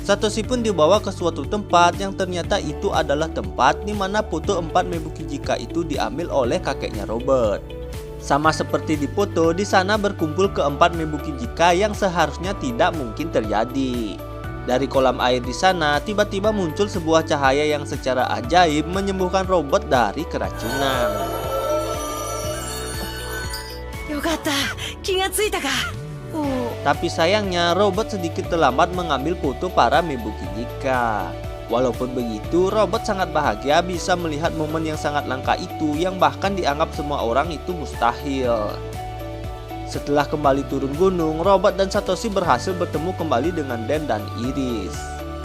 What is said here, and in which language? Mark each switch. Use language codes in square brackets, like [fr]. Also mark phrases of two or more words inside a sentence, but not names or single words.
[id] Satoshi pun dibawa ke suatu tempat yang ternyata itu adalah tempat di mana foto 4 Mebukijika itu diambil oleh kakeknya Robert. Sama seperti di foto, di sana berkumpul keempat Mebukijika yang seharusnya tidak mungkin terjadi. Dari kolam air di sana, tiba-tiba muncul sebuah cahaya yang secara ajaib menyembuhkan Robert dari keracunan. [ja] よかった、気がついたか。 [id] Tapi sayangnya Robert sedikit terlambat mengambil foto para Mebukijika. Walaupun begitu, Robert sangat bahagia bisa melihat momen yang sangat langka itu yang bahkan dianggap semua orang itu mustahil. Setelah kembali turun gunung, Robert dan Satoshi berhasil bertemu kembali dengan Dan dan Iris.